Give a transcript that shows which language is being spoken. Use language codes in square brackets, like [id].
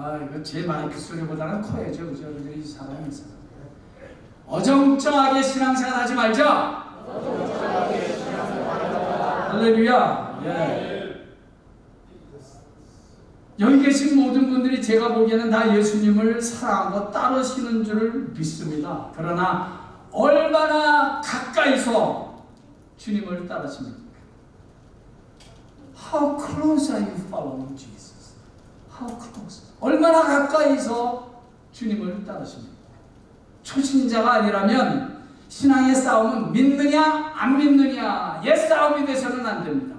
[ko] 이거 제 마이크 소리보다는 커야죠. 그죠? 우리 사람이 있어요. 어정쩡하게 신앙생활 하지 말자. 할렐루야. 예. 여기 계신 모든 분들이 제가 보기에는 다 예수님을 사랑하고 따르시는 줄 믿습니다. 그러나 얼마나 가까이서 주님을 따르십니까? [en] How close are you following Jesus? How close? [ko] 얼마나 가까이서 주님을 따르십니까? 초신자가 아니라면 신앙의 싸움은 믿느냐 안 믿느냐 옛 싸움이 돼서는 안 됩니다.